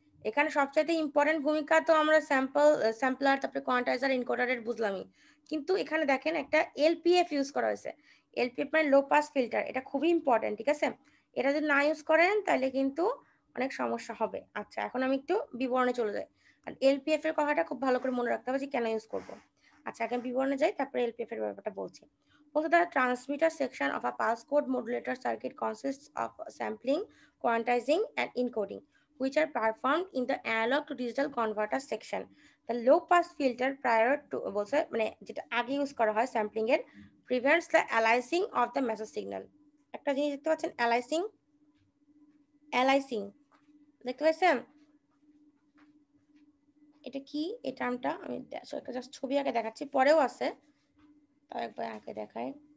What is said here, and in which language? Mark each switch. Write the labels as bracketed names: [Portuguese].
[Bangla] এখানে সবচাইতে ইম্পর্টেন্ট ভূমিকা তো আমরা স্যাম্পলার, তারপরে কোয়ান্টাইজার, ইনকোডারের বুঝলামই, কিন্তু এখানে দেখেন একটা এলপিএফ ইউজ করা হয়েছে। এলপিএফ মানে লো পাস ফিল্টার, এটা খুবই ইম্পর্টেন্ট, ঠিক আছে। এটা যদি না ইউজ করেন তাহলে কিন্তু অনেক সমস্যা হবে। আচ্ছা, এখন আমি একটু বিবরণে চলে যাই। আর এলপিএফ এর কথাটা খুব ভালো করে মনে রাখতে হবে যে কেন ইউজ করব। আচ্ছা, আগে বিবরণে যাই, তারপরে এলপিএফ এর ব্যাপারটা বলছি। [English] Also, the transmitter section of a pulse code modulator circuit consists of sampling, quantizing, and encoding, which are performed in the analog to digital converter section. The low pass filter prior to [Bangla] বলছে মানে যেটা আগে use করা হয় sampling এর, [English] prevents the aliasing of the message signal. [Bangla] একটা জিনিস দেখতে পাচ্ছেন, অ্যালাইসিং, অ্যালাইসিং দেখতে পাচ্ছেন? এটা কি, এই টার্মটা আমি জাস্ট ছবি আগে দেখাচ্ছি, পরেও আছে, তাও একবার আগে দেখাই।